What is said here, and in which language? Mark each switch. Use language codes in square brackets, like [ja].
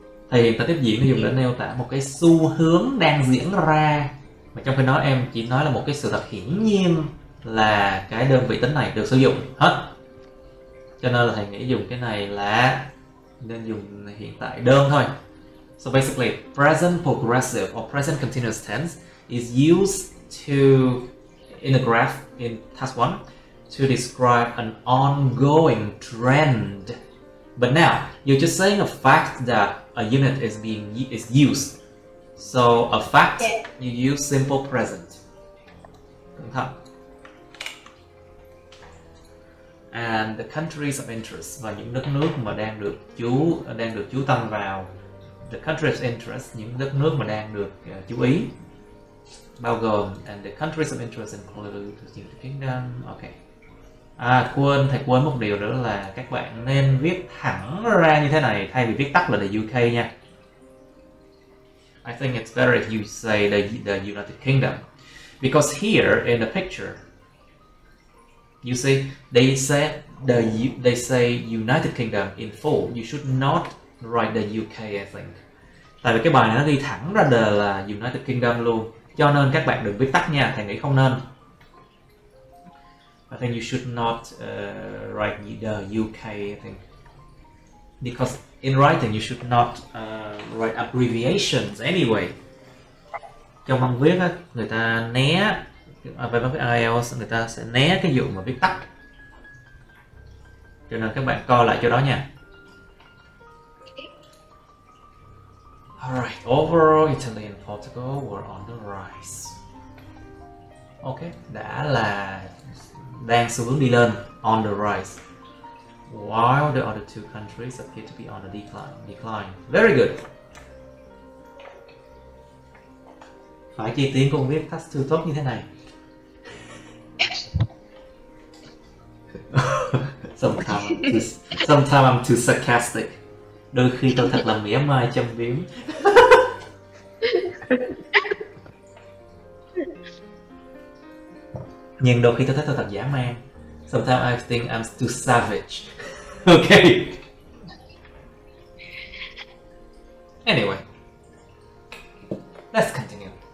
[vi] Thì hiện tại tiếp diễn dùng để nêu tả một cái xu hướng đang diễn ra, mà trong khi đó em chỉ nói là một cái sự thật hiển nhiên là cái đơn vị tính này được sử dụng hết. Cho nên là thầy nghĩ dùng cái này là nên dùng hiện tại đơn thôi. [en] So basically, present progressive or present continuous tense is used to, in a graph in task 1, to describe an ongoing trend. But now, you're just saying a fact that a unit is used. So a fact, you use simple present. [vi] Cẩn thận. [en] And the countries of interest, [vi] và những đất nước mà đang được chú tâm vào. [en] The countries of interest, [vi] những đất nước mà đang được chú ý, bao gồm, [en] and the countries of interest include the United Kingdom. Okay. [vi] Thầy quên một điều nữa là các bạn nên viết thẳng ra như thế này thay vì viết tắt là the UK nha. [en] I think it's better if you say the United Kingdom, because here in the picture, you see they say United Kingdom in full. You should not write the UK, I think. [vi] Tại vì cái bài này nó ghi thẳng ra đề là United Kingdom luôn, cho nên các bạn đừng viết tắt nha. Thầy nghĩ không nên. [en] I think you should not write the UK, I think, because in writing you should not write abbreviations anyway. [vi] Trong văn viết á, người ta né về văn viết IELTS, người ta sẽ né cái vụ mà viết tắt, cho nên các bạn coi lại chỗ đó nha. [en] Alright, overall Italy and Portugal were on the rise. Ok, [vi] đã là đang xu hướng đi lên, [en] on the rise, while the other two countries appear to be on the decline. Very good. [vi] Phải chi Tiến cũng viết task 2 tốt như thế này. [en] Sometimes I'm too sarcastic. [vi] Đôi khi tôi thật là mỉa mai châm biếm. Nhưng đôi khi tôi thấy tôi thật dã man. [en] Sometimes I think I'm too savage. Okay. Anyway, let's continue.